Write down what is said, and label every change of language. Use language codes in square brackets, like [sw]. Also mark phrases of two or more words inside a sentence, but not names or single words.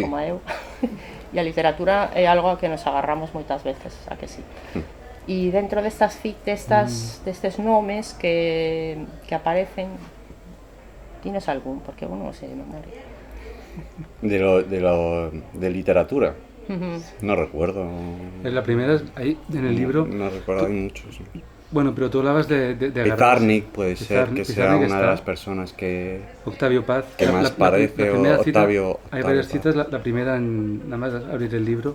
[gl] Como eu. E a literatura é algo a que nos agarramos moitas veces, a que sí. E dentro destes nomes que aparecen, [es] tienes algún, [gl] porque eu non sei de memoria. [es] De literatura. No recuerdo. En la primera, ahí en el libro. No recuerdo, hay muchos. Bueno, pero tú hablabas de Pizarnik puede ser que sea Pizarnik una de las personas que. Octavio Paz. Que más parece, la primera o cita, Octavio. Hay varias citas, la primera nada más abrir el libro.